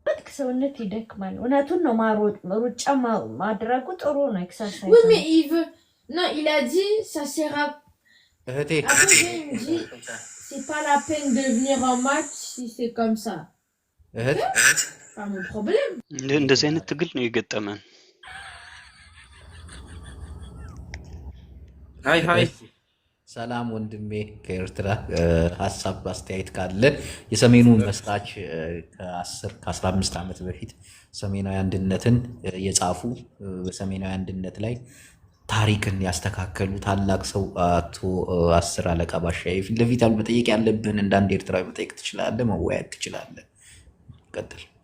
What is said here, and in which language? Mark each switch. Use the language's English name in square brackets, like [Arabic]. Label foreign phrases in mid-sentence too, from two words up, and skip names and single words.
[Amharic] ሰውነት ይደክማል እውነቱን ነው ሩጫ ማድረጉ ጥሩ ነው ኤክሰርሳይዝ [French] Oui, mais il veut. Non, il a dit, ça sera. [Amharic] እህቴ [French] Après, il me dit, c'est pas la peine de venir en match si c'est comme ça. [Amharic] እህት [French] Pas mon problème. [Amharic] እንደዚህ አይነት ትግል ነው የገጠመን። ሃይ ሰላም ወንድሜ ከኤርትራ ሐሳብ አስተያየት ካለ የሰሜኑ መስራች ከ15 ዓመት በፊት ሰሜናዊ አንድነትን የጻፉ በሰሜናዊ አንድነት ላይ ታሪክን ያስተካከሉ ታላቅ ሰው አቶ አስር አለቃ ባሻዬ ፊት ለፊት መጠየቅ ያለብን እንዳንድ ኤርትራዊ መጠየቅ ትችላለህ፣ መወያየት ትችላለህ። ቀጥል።